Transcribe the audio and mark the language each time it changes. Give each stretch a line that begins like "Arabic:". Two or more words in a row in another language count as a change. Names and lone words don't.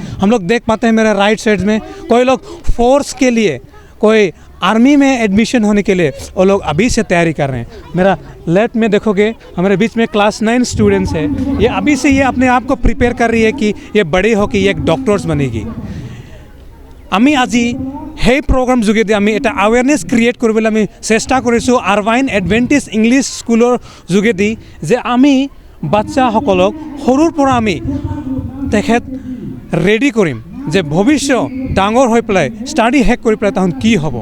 Hindi: हम लोग देख पाते हैं मेरे
English: right side
Hindi: में कोई लोग फोर्स के लिए, कोई आर्मी में एडमिशन होने के लिए वो लोग अभी से तैयारी कर रहे हैं। मेरा लेफ्ट में देखोगे हमारे बीच में
English: class 9 students
Hindi: है। ये अभी से ये अपने आप को प्रिपेयर कर रही है कि ये बड़ी हो कि ये एक डॉक्टर्स बनेगी।
Assamese: আমি আজি সেই প্ৰগ্ৰাম যোগেদি আমি এটা
English: awareness create
Assamese: কৰিবলৈ আমি চেষ্টা কৰিছোঁ ইৰৱাইন এডভেণ্টিছ ইংলিছ স্কুলৰ যোগেদি, যে আমি বাচ্চাসকলক সৰুৰ পৰা আমি তেখেত ৰেডি কৰিম যে ভৱিষ্যত ডাঙৰ হৈ পেলাই ষ্টাডি শেষ কৰি পেলাই তাহোন কি হ'ব।